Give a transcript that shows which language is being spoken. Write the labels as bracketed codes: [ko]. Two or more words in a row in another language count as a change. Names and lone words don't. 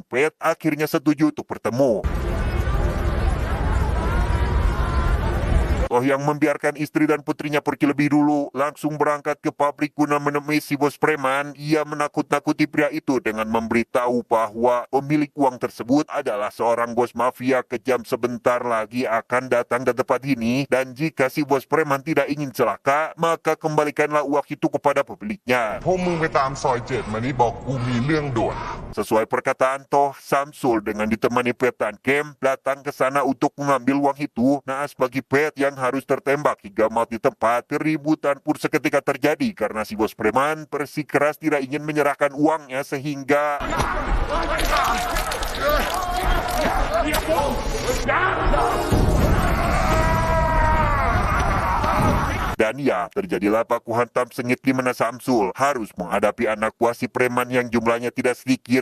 [id] Pet akhirnya setuju untuk bertemu. Toh yang membiarkan istri dan putrinya pergi lebih dulu, langsung berangkat ke pabrik guna menemui si bos preman. Ia menakut-nakuti pria itu dengan memberitahu bahwa pemilik uang tersebut adalah seorang bos mafia kejam sebentar lagi akan datang ke tempat ini. Dan jika si bos preman tidak ingin celaka, maka kembalikanlah uang itu kepada pemiliknya. [th] พวกมึงไปตามซอยเจ็ดมานี่บอกกูมีเรื่องด่วน [id] Sesuai perkataan Toh, Samsul dengan ditemani Pet dan Kem datang ke sana untuk mengambil uang itu. Naas bagi Pet yang harus tertembak hingga mati di tempat. Keributan pun seketika terjadi karena si bos preman bersikeras tidak ingin menyerahkan uangnya sehingga dan ya, terjadilah baku hantam sengit di mana Samsul harus menghadapi anak buah si preman yang jumlahnya tidak sedikit.